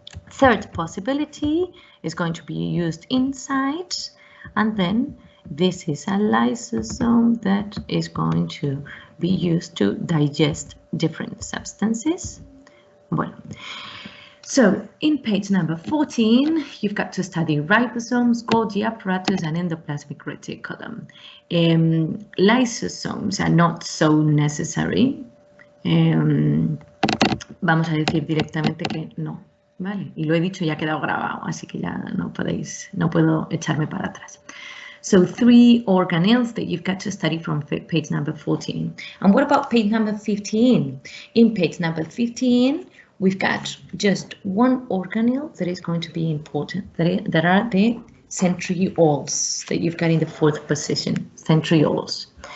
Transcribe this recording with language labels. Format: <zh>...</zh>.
<en>Third possibility is going to be used inside, and then this is a lysosome that is going to be used to digest different substances. Well, so in page number 14, you've got to study ribosomes, Golgi apparatus, and endoplasmic reticulum. Lysosomes are not so necessary.</en> <es>Vamos a decir directamente que no, ¿vale? Y lo he dicho, ya ha quedado grabado, así que ya no puedo echarme para atrás.</es> <en>So 3 organelles that you've got to study from page number 14. And what about page number 15? In page number 15, we've got just 1 organelle that is going to be important. That are the centrioles that you've got in the 4th position, centrioles.</en>